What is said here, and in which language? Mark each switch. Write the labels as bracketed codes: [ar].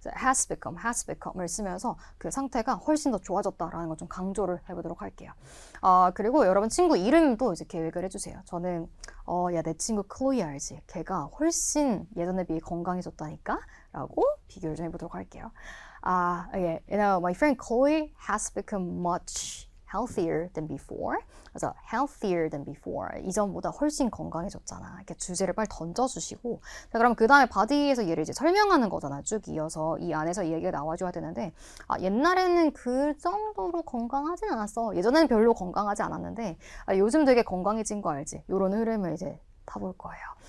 [en] has become [ko] 을 쓰면서 그 상태가 훨씬 더 좋아졌다라는 걸 좀 강조를 해보도록 할게요. 그리고 여러분 친구 이름도 이제 계획을 해주세요. 저는 야, 내 친구 클로이 알지? 걔가 훨씬 예전에 비해 건강해졌다니까? 라고 비교를 좀 해보도록 할게요. [en] You know, my friend Chloe has become much healthier than before. 그래서 healthier than before. [ko] 이전보다 훨씬 건강해졌잖아. 이렇게 주제를 빨리 던져주시고. 자, 그럼 그 다음에 바디에서 얘를 이제 설명하는 거잖아. 쭉 이어서 이 안에서 이 얘기가 나와줘야 되는데, 옛날에는 그 정도로 건강하진 않았어. 예전에는 별로 건강하지 않았는데, 요즘 되게 건강해진 거 알지? 요런 흐름을 이제 타볼 거예요.